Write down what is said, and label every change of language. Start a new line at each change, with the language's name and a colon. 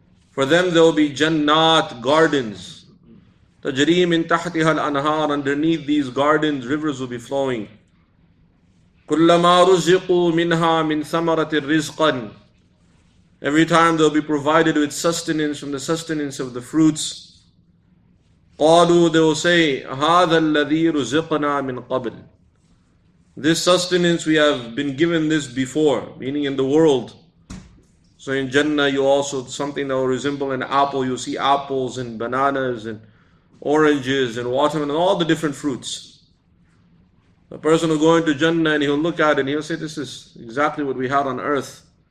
English: For them there will be jannat, gardens.
Arabic: تَجْرِي مِنْ تَحْتِهَا الْأَنْهَارِ.
English: Underneath these gardens, rivers will be flowing.
Arabic: كُلَّمَا رُزِقُوا مِنْهَا مِنْ ثَمَرَةٍ رِزْقًا.
English: Every time they'll be provided with sustenance from the sustenance of the fruits.
Arabic: قَالُوا,
English: they will say,
Arabic: هَذَا الَّذِي رُزِقْنَا مِنْ قَبْلِ.
English: This sustenance, we have been given this before, meaning in the world. So in Jannah, you also, something that will resemble an apple, you'll see apples and bananas and oranges and watermelon and all the different fruits. A person will go into Jannah and he'll look at it and he'll say, this is exactly what we had on earth.